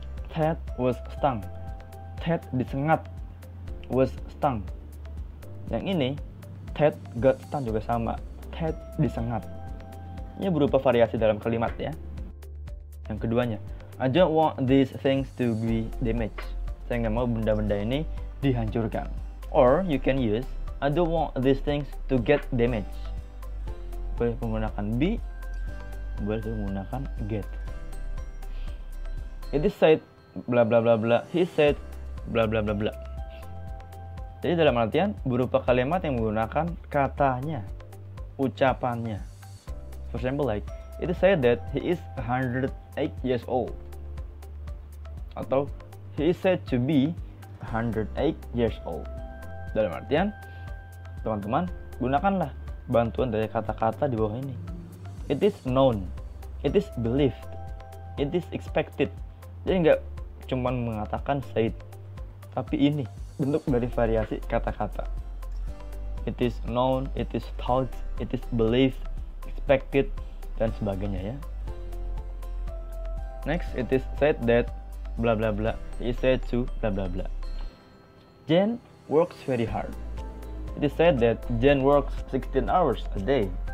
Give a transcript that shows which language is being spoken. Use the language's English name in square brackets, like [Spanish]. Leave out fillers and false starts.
[English] Ted was stung. [Indonesian] Ted disengat. [English] Was stung. [Indonesian] Yang ini [English] Ted got stung [Indonesian] juga sama. Ted disengat. Ini berupa variasi dalam kalimat ya. Yang keduanya, [English] I don't want these things to be damaged. [Indonesian] Saya nggak mau benda-benda ini dihancurkan. [English] Or you can use I don't want these things to get damaged. [Indonesian] Boleh menggunakan be, boleh menggunakan get. [English] It is said bla bla bla bla. He said bla bla bla bla. [Indonesian] Jadi dalam artian berupa kalimat yang menggunakan katanya, ucapannya. [English] For example like, it is said that he is 108 years old. [Indonesian] Atau [English] he is said to be 108 years old. [Indonesian] Dalam artian, teman-teman, gunakanlah bantuan dari kata-kata di bawah ini. [English] It is known, it is believed, it is expected. [Indonesian] Jadi nggak cuma mengatakan said, tapi ini bentuk dari variasi kata-kata. [English] It is known, it is thought, it is believed, expected, [Indonesian] dan sebagainya ya. [English] Next, it is said that bla bla bla. He is said to bla bla bla. Jen works very hard. It is said that Jen works 16 hours a day.